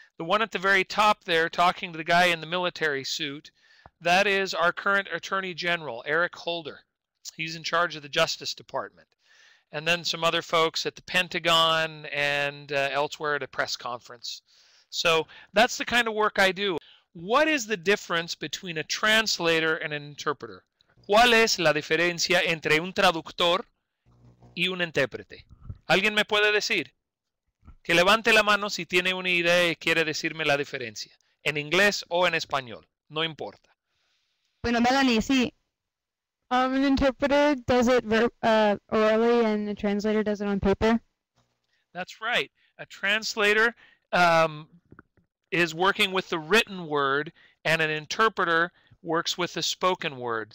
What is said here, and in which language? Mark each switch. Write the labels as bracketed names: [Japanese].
[English] The one at the very top there, talking to the guy in the military suit, that is our current Attorney General, Eric Holder. He's in charge of the Justice Department. And then some other folks at the Pentagon and elsewhere at a press conference. So that's the kind of work I do. What is the difference between a translator and an interpreter? [Spanish] ¿Cuál es la diferencia entre un traductor y un intérprete? ¿Alguien me puede decir? Que levante la mano si tiene una idea y quiere decirme la diferencia. En inglés o en español, no importa. Bueno, Melanie, sí. [English] An interpreter does it orally and a translator does it on paper? That's right. A translator is working with the written word, and an interpreter works with the spoken word.